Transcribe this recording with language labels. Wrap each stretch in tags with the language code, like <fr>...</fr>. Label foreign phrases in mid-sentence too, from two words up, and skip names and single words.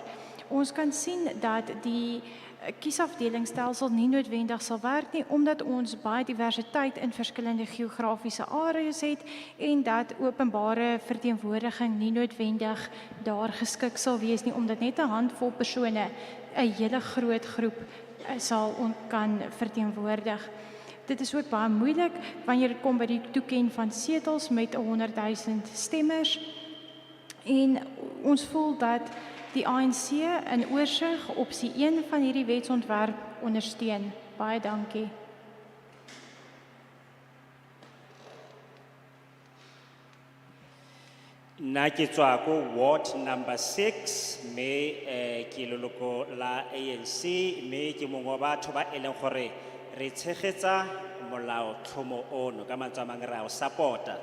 <af>Ons kan sien dat die kiesafdelingsstelsel nie noodwendig sal werk nie, omdat ons baie diversiteit in verskillende geografiese areas het en dat openbare verteenwoordiging nie noodwendig daar geskik sal wees nie, omdat net 'n handvol persone 'n hele groot groep sal kan verteenwoordig. Dit is ook baie moeilik wanneer dit kom by die toeken van setels met 100,000 stemmers. En ons voel dat die ANC in oorsig opsie 1 van hierdie wetsontwerp ondersteun. Baie dankie.</af> <tn>Nna ke tswa ko</tn> <en>ward number 6,</en> <tn>mme ke leloko la ANC, mme ke mongwe wa batho ba e leng gore re tshegetsa molaotlhomo ono, ka mantswe a mangwe re a o support-a.</tn>